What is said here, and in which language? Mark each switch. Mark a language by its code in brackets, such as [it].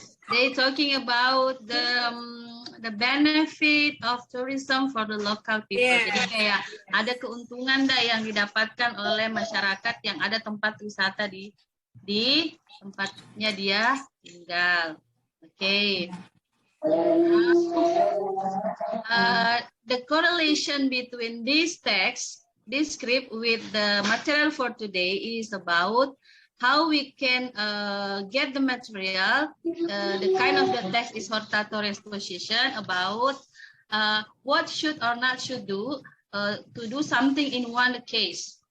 [en] They talking about the benefit of tourism for the local people. Yeah. [id] Jadi kayak ada keuntungan yang didapatkan oleh masyarakat yang ada tempat wisata di tempatnya dia tinggal. Okay. [en] The correlation between this text, this script with the material for today is about how we can get the material. The kind of the text is hortatory exposition about what should or not should do to do something in one case.